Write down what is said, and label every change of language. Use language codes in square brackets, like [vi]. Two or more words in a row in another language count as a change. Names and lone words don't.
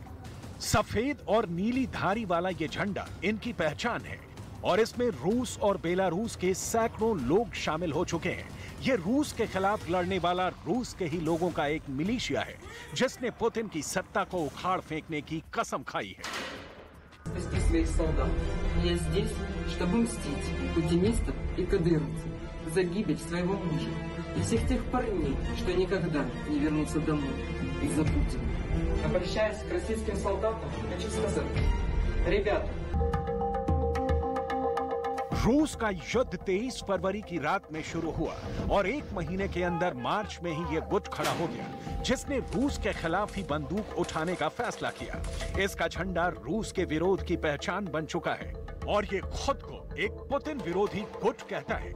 [hi] सफेद और नीली धारी वाला ये झंडा इनकी पहचान है और इसमें रूस और बेलारूस के सैकड़ों लोग शामिल हो चुके हैं। ये रूस के खिलाफ लड़ने वाला रूस के ही लोगों का एक मिलिशिया है जिसने पुतिन की सत्ता को उखाड़ फेंकने की कसम खाई है। [ru] своих солдат. Я здесь, чтобы мстить путинистам и кадыровцам за гибель своего мужа и всех тех парней, что никогда не вернутся домой из-за Путина. Обращаясь к российским солдатам, хочу сказать: ребята, [hi] रूस का युद्ध 23 फरवरी की रात में शुरू हुआ और एक महीने के अंदर मार्च में ही ये गुट खड़ा हो गया जिसने रूस के खिलाफ ही बंदूक उठाने का फैसला किया। इसका झंडा रूस के विरोध की पहचान बन चुका है और ये खुद को एक पुतिन विरोधी गुट कहता है।